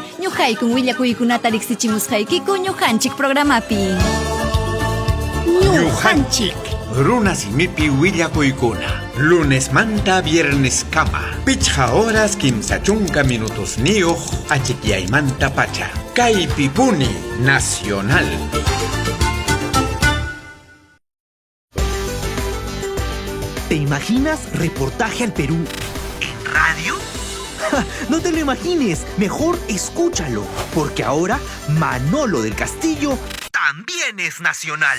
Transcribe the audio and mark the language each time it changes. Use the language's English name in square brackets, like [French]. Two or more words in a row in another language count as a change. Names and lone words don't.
[Quechua] Ñuqaykun willakuykunata riqsichimusqaykiku ñuqanchik programapi. Ñuqanchik runa simipi willakuykuna. Lunes manta viernes kama. Pichqa horas kimsa chunka minutos niyuq achikyaymanta pacha. Kaypipuni Nacional. [Spanish] ¿Te imaginas reportaje al Perú en radio? No te lo imagines, mejor escúchalo, porque ahora Manolo del Castillo también es nacional.